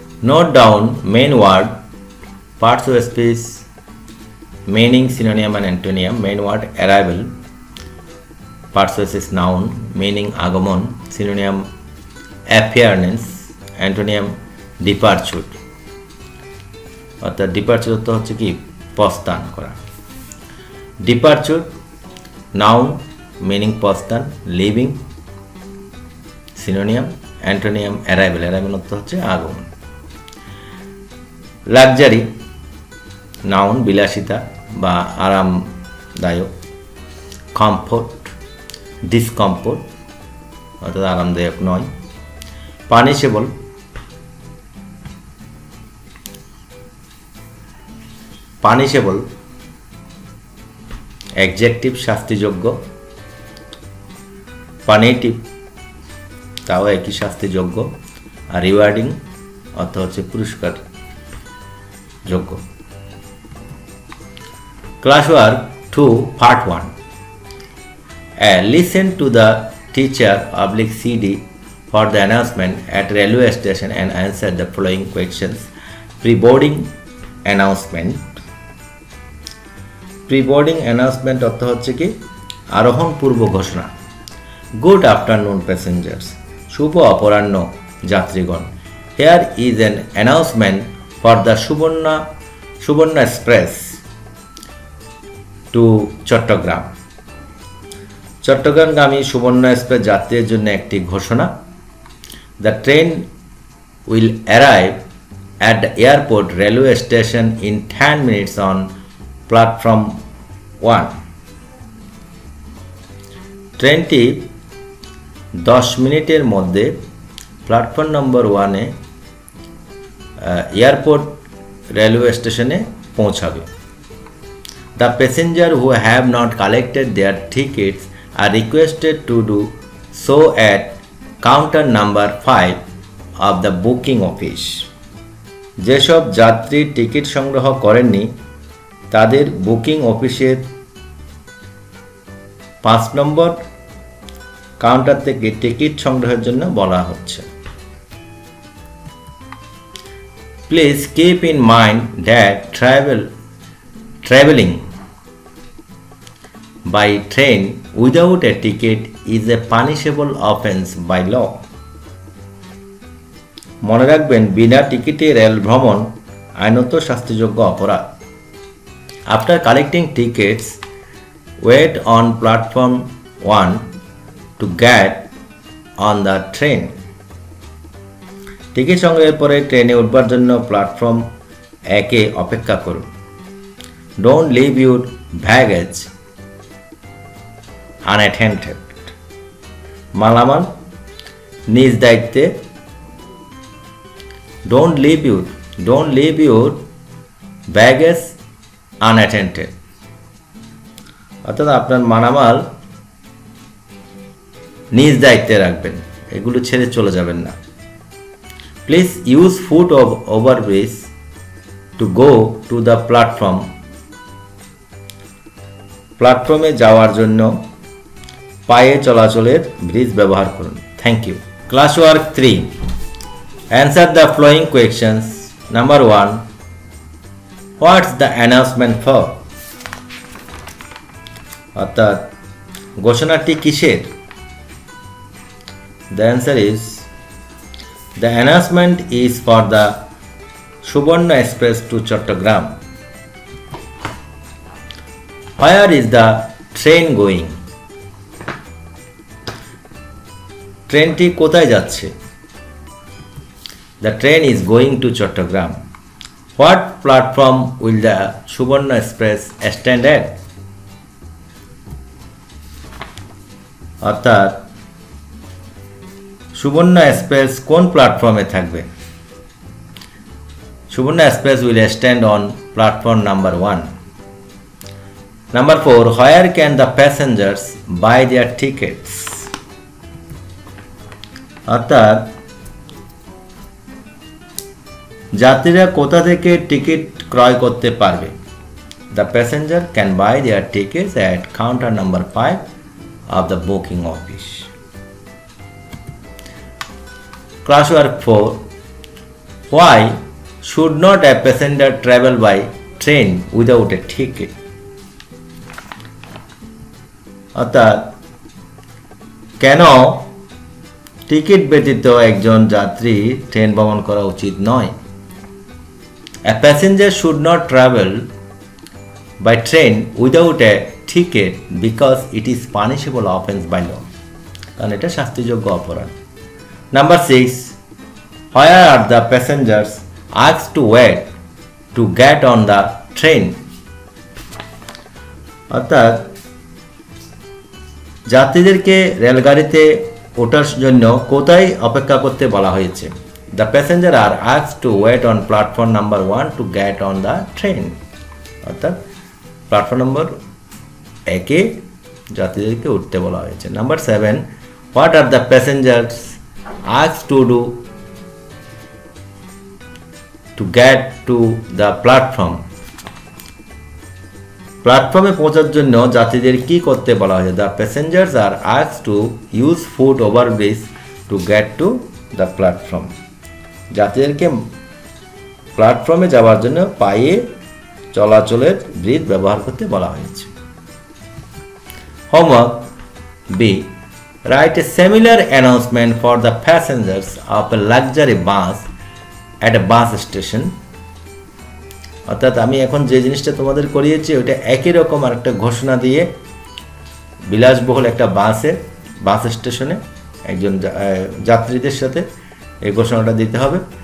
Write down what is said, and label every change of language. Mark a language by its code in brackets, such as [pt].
[en] Note down main word, parts of a speech, meaning, synonym and antonym. Main word arrival, parts of speech noun, meaning আগমন, synonym appearance, antonym departure. [bn] অর্থাৎ departure তো হচ্ছে কি প্রস্থান করা। [en] Departure noun, meaning প্রস্থান, leaving, synonym, antonym arrival. [bn] Arrival অর্থ হচ্ছে আগমন। [en] Luxury noun, [bn] বিলাসিতা বা আরামদায়ক। [en] Comfort, discomfort [bn] অর্থাৎ আরামদায়ক নয়। [en] Punishable, punishable adjective, শাস্তিযোগ্য। [bn] Punitive তাও একই শাস্তিযোগ্য। আর রিওয়ার্ডিং অর্থ হচ্ছে পুরস্কার যোগ্য। [en] Classwork 2 Part 1. Listen to the teacher /CD for the announcement at railway station and answer the following questions. Pre-boarding announcement. [bn] Pre-boarding announcement অর্থ হচ্ছে কি আরোহণ পূর্ব ঘোষণা। [en] Good afternoon passengers. [bn] Shubho অপরাহ্ন যাত্রীগণ. [en] Here is an announcement for the Subarna Express to Chattogram. [bn] চট্টগ্রামগামী সুবর্ণ express যাত্রীদের জন্য একটি ঘোষণা। [en] The train will arrive at the airport railway station in 10 minutes on platform 1. [bn] ট্রেনটি 10 মিনিটের মধ্যে প্ল্যাটফর্ম নম্বর 1-এ এয়ারপোর্ট রেলওয়ে স্টেশনে পৌঁছাবে। [en] The passengers who have not collected their tickets are requested to do so at counter number 5 of the booking office. [bn] যেসব যাত্রী ticket সংগ্রহ করেননি তাদের বুকিং অফিসের 5 নম্বর কাউন্টার থেকে টিকিট সংগ্রহের জন্য বলা হচ্ছে। [en] Please keep in mind that traveling by train without a ticket is a punishable offense by law. [bn] মনে রাখবেন বিনা টিকিটে রেল ভ্রমণ আইনত শাস্তিযোগ্য অপরাধ। [en] After collecting tickets, wait on platform 1 to get on the train. [bn] Ticket সংগ্রহের পরে ট্রেনে উঠবার জন্য প্ল্যাটফর্ম 1-এ অপেক্ষা করুন। [en] Don't leave your baggage unattended. [bn] মালামাল নিজ দায়িত্বে। [en] Don't leave your baggage unattended. [bn] অর্থাৎ আপনার মালামাল নিজ দায়িত্বে রাখবেন, এগুলো ছেড়ে চলে যাবেন না। [en] Please use foot overbridge to go to the platform. [bn] প্ল্যাটফর্মে যাওয়ার জন্য পায়ে চলাচলের ব্রিজ ব্যবহার করুন। [en] Thank you. Classwork 3. Answer the following questions. Number 1. What's the announcement for? [bn] অর্থাৎ ঘোষণাটি কিসের? [en] The answer is the announcement is for the Subarna Express to Chattogram. Where is the train going? [bn] ট্রেনটি কোথায় যাচ্ছে? [en] The train is going to Chattogram. What platform will the Subarna Express stand at? [bn] অর্থাৎ Suborna express কোন প্ল্যাটফর্মে থাকবে? Suborna express [en] will stand on platform number 1. Number 4, where can the passengers buy their tickets? [bn] অর্থাৎ যাত্রীরা কোথা থেকে টিকিট ক্রয় করতে পারবে? [en] The passenger can buy their tickets at counter number 5 of the booking office. Classwork 4. Why should not a passenger travel by train without a ticket? [bn] অর্থাৎ কেন ticket ব্যতীত একজন যাত্রী ট্রেন ভ্রমণ করা উচিত নয়? [en] A passenger should not travel by train without a ticket because it is punishable offense by law. [bn] কারণ এটা শাস্তিযোগ্য অপরাধ। [en] Number 6, where are the passengers asked to wait to get on the train? [bn] অর্থাৎ যাত্রীদেরকে রেলগাড়িতে ওঠার জন্য কোথায় অপেক্ষা করতে বলা হয়েছে? [en] The passengers are asked to wait on platform number 1 to get on the train. [bn] অর্থাৎ প্ল্যাটফর্ম নম্বর 1-এ যাত্রীদেরকে উঠতে বলা হয়েছে। [en] Number 7, what are the passengers asked to do to get to the platform? [bn] প্ল্যাটফর্মে পৌঁছার জন্য যাত্রীদের কি করতে বলা হয়েছে? [en] The passengers are asked to use foot overbridge to get to the platform. [bn] যাত্রীদেরকে প্ল্যাটফর্মে যাওয়ার জন্য পায়ে চলাচলের ব্রিজ ব্যবহার করতে বলা হয়েছে। [en] Homework B. Write a similar announcement for the passengers of a luxury bus at a bus station. [bn] অর্থাৎ আমি এখন যে জিনিসটা তোমাদের করিয়েছি ওইটা একই রকম আরেকটা ঘোষণা দিয়ে বিলাসবহুল একটা বাস স্টেশনে একজন যাত্রীদের সাথে এই ঘোষণাটা দিতে হবে।